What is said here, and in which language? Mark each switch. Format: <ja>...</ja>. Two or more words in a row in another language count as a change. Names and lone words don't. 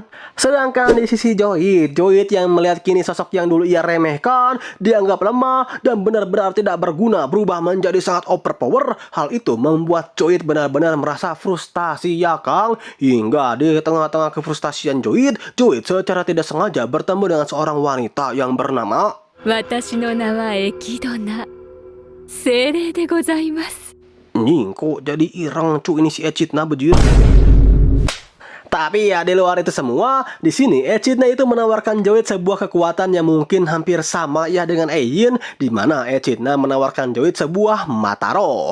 <id>Sedangkan di sisi Joid yang melihat kini sosok yang dulu ia remehkan, dianggap lemah dan benar-benar tidak berguna berubah menjadi sangat overpower. Hal itu membuat Joid benar-benar merasa frustasi ya Kang. Hingga di tengah-tengah kefrustasian Joid secara tidak sengaja bertemu dengan seorang wanita yang bernama</id> <ja>私の名はエキドナ精霊でございます</ja> <id>Nying, kok jadi ireng cu ini si Echidna bejir. Tapi ya di luar itu semua, di sini Echidna itu menawarkan Joid sebuah kekuatan yang mungkin hampir sama ya dengan Ain, di mana Echidna menawarkan Joid sebuah mata roh.</id>